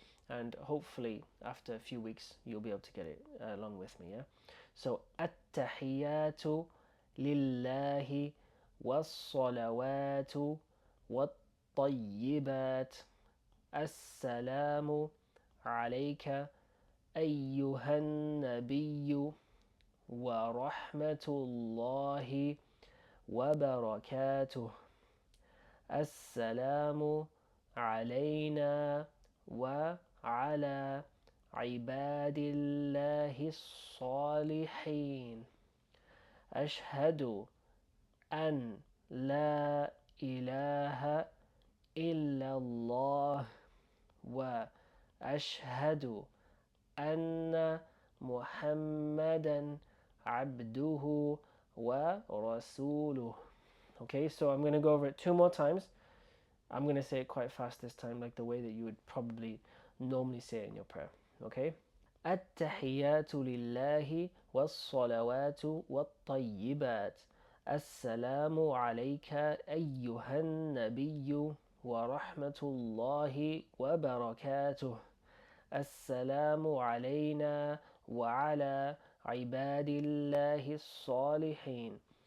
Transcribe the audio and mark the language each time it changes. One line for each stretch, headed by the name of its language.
English: and hopefully after a few weeks you'll be able to get it along with me. Yeah, so
Arabic: التحيات لله والصلوات والطيبات السلام عليك أيها النبي ورحمة الله وبركاته. السلام علينا وعلى عباد الله الصالحين. أشهد أن لا إله إلا الله وأشهد أن محمدا عبده ورسوله.
English: Okay, so I'm going to go over it 2 more times. I'm going to say it quite fast this time, like the way that you would probably normally say it in your prayer. Okay?
Arabic: التحيات لله والصلوات والطيبات السلام عليك أيها النبي ورحمة الله وبركاته. السلام علينا وعلى عباد الله الصالحين.